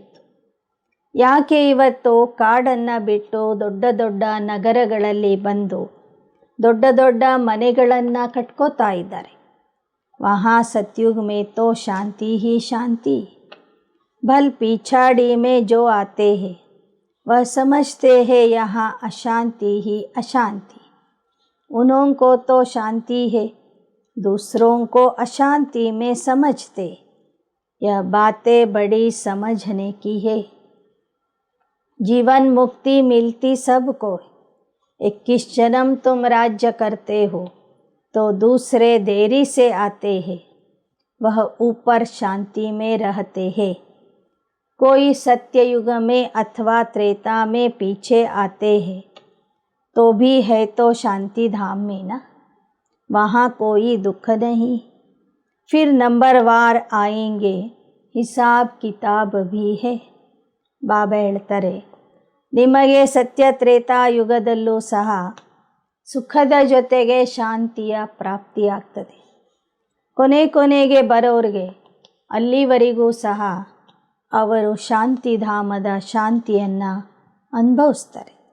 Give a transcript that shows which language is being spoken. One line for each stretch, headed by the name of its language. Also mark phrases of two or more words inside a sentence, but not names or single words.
Kannada: ಯಾಕೆ ಇವತ್ತು ಕಾಡನ್ನು ಬಿಟ್ಟು ದೊಡ್ಡ ದೊಡ್ಡ ನಗರಗಳಲ್ಲಿ ಬಂದು ದೊಡ್ಡ ದೊಡ್ಡ ಮನೆಗಳನ್ನು ಕಟ್ಕೋತಾ ಇದ್ದಾರೆ?
Hindi: वहाँ सतयुग में तो शांति ही शांति, भल पिछाड़ी में जो आते हैं वह समझते हैं यहाँ अशांति ही अशांति. उन्होंको तो शांति है, दूसरों को अशांति में समझते. यह बातें बड़ी समझने की है. जीवन मुक्ति मिलती सबको. 21 जन्म तुम राज्य करते हो तो दूसरे देरी से आते हैं, वह ऊपर शांति में रहते हैं. कोई सत्ययुग में अथवा त्रेता में पीछे आते हैं तो भी है तो शांति धाम में ना, वहाँ कोई दुख नहीं. फिर नंबरवार आएंगे, हिसाब किताब भी है.
Kannada: ಬಾಬಾ ಹೇಳ್ತಾರೆ, ನಿಮಗೆ ಸತ್ಯ ತ್ರೇತಾಯುಗದಲ್ಲೂ ಸಹ ಸುಖದ ಜೊತೆಗೆ ಶಾಂತಿಯ ಪ್ರಾಪ್ತಿಯಾಗ್ತದೆ. ಕೊನೆಗೆ ಬರೋರಿಗೆ ಅಲ್ಲಿವರೆಗೂ ಸಹ ಅವರು ಶಾಂತಿಧಾಮದ ಶಾಂತಿಯನ್ನು ಅನುಭವಿಸ್ತಾರೆ.